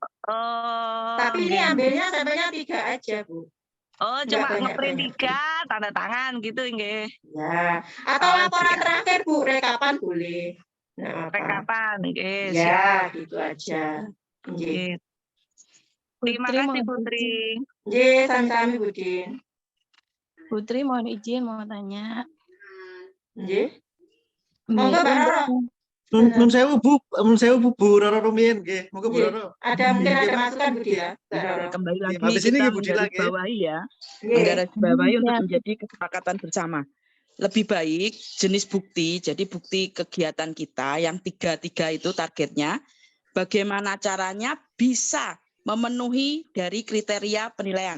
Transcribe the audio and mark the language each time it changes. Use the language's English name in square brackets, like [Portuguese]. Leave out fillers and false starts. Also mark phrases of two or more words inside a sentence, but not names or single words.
[Indonesian] Tapi ini ambilnya sampelnya 3 aja, Bu. Oh, cuma ngeprint 3, tanda tangan gitu, nggih. Ya. Atau laporan terakhir, Bu, rekapan boleh. Rekapan, nggih. Ya, gitu aja. Nggih. Terima kasih, Putri. [Javanese] Nggih, sami-sami, Budin. [Indonesian] Putri, mohon izin mau tanya. [Javanese] Nggih. Monggo, Mbak Roro. Nun sewu Bu Roro rumiyin nggih. Monggo Bu Roro. [Indonesian] Ada mungkin ada masukan Bu ya, Mbak Roro. Kembali lagi Habis ini kita Bu Dila menggarisbawahi ya. Menggarisbawahi untuk menjadi kesepakatan bersama. Lebih baik jenis bukti, jadi bukti kegiatan kita yang 3 itu targetnya, bagaimana caranya bisa memenuhi dari kriteria penilaian.